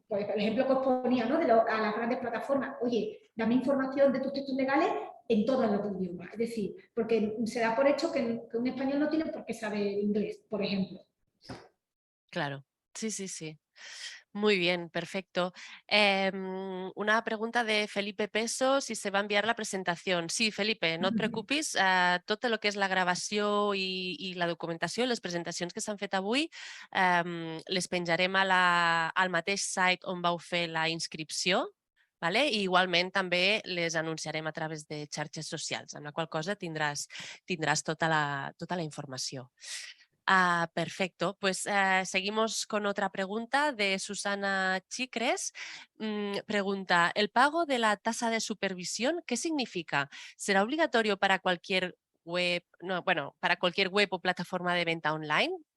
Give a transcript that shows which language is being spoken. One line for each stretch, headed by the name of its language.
Spanish: Por el ejemplo que os ponía, ¿no?, a las grandes plataformas, oye, dame información de tus textos legales en todos los idiomas. Es decir, porque se da por hecho que un español no tiene por qué saber inglés, por ejemplo. Claro, sí. Muy bien, perfecto. Una pregunta de Felipe Peso, si se va a enviar la presentación.
Catalan: Sí, Felipe, no et preocupis, tot el que és la gravació i la documentació, les presentacions que s'han fet avui, les penjarem al mateix site on vau fer la inscripció, vale? I igualment també les anunciarem a través de xarxes socials, amb la qual cosa tindràs tota la informació.
Spanish: Perfecto, pues seguimos con otra pregunta de Susana Chicres. Pregunta, ¿el pago de la tasa de supervisión qué significa? ¿Será obligatorio para cualquier web, para cualquier web o plataforma de venta online?